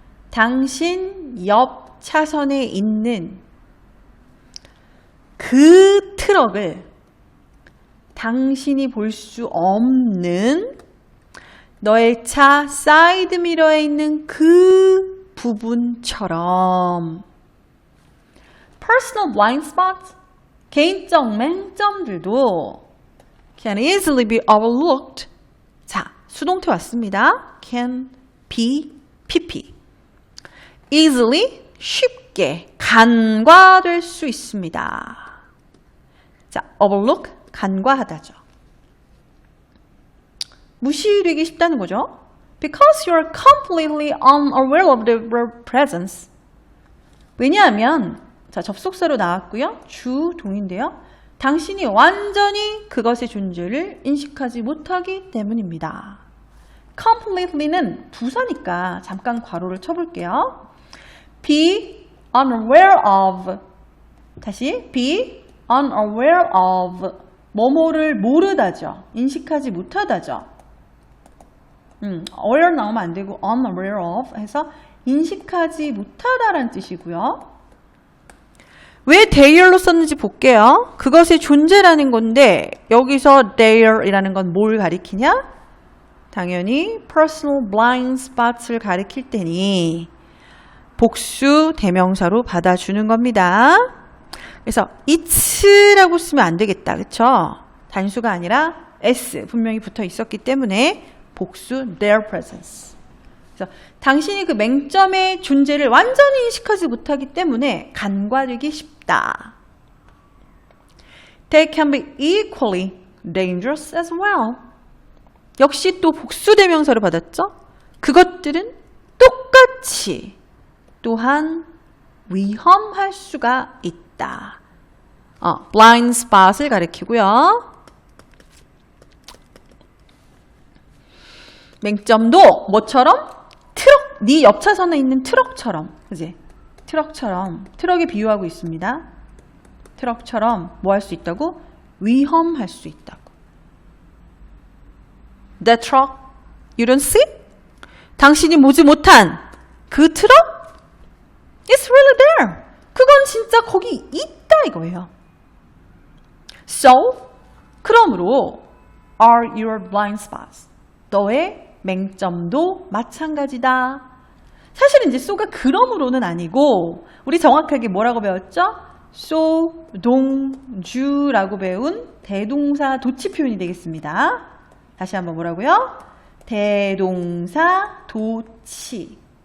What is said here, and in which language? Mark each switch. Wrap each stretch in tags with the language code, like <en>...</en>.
<ko>당신 옆 차선에 있는 그 트럭을 당신이 볼 수 없는 너의 차 사이드 미러에 있는 그 부분처럼</ko> <en>personal blind spots,</en> <ko>개인적 맹점들도</ko> <en>can easily be overlooked.</en> <ko>자, 수동태 왔습니다.</ko> <en>can be,</en> <ko>pp. easily, 쉽게 간과될 수 있습니다. 자, overlook, 간과하다죠. 무시되기 쉽다는 거죠.</ko> <en>Because you're completely unaware of their presence.</en> <ko>왜냐하면 자, 접속사로 나왔고요. 주동인데요. 당신이 완전히 그것의 존재를 인식하지 못하기 때문입니다. completely는 부사니까 잠깐 괄호를 쳐볼게요.</ko> <en>be unaware of. 다시 be unaware of.</en> <ko>뭐뭐를 모르다죠. 인식하지 못하다죠. aware 나오면 안 되고 unaware of 해서 인식하지 못하다라는 뜻이고요. 왜 there로 썼는지 볼게요. 그것의 존재라는 건데 여기서 there이라는 건 뭘 가리키냐? 당연히 personal blind spots를 가리킬 테니 복수 대명사로 받아주는 겁니다. 그래서 it라고 쓰면 안 되겠다. 그쵸? 단수가 아니라 s 분명히 붙어 있었기 때문에 복수</ko> <en>their presence.</en> <ko>그래서 당신이 그 맹점의 존재를 완전히 인식하지 못하기 때문에 간과되기 쉽다.</ko> <en>They can be equally dangerous as well.</en> <ko>역시 또 복수 대명사를 받았죠? 그것들은 똑같이 또한 위험할 수가 있다. blind spot을 가리키고요. 맹점도 뭐처럼? 트럭, 네 옆 차선에 있는 트럭처럼, 그지? 트럭처럼, 트럭에 비유하고 있습니다. 트럭처럼 뭐 할 수 있다고? 위험할 수 있다고.</ko> <en>That truck, you don't see?</en> <ko>당신이 보지 못한 그 트럭?</ko> <en>It's really there.</en> <ko>그건 진짜 거기 있다 이거예요.</ko> <en>So,</en> <ko>그러므로</ko> <en>are your blind spots.</en> <ko>너의 맹점도 마찬가지다. 사실은 이제 so가 그러므로는 아니고 우리 정확하게 뭐라고 배웠죠? so, 동, 주라고 배운 대동사 도치 표현이 되겠습니다. 다시 한번 뭐라고요? 대동사 도치.</ko>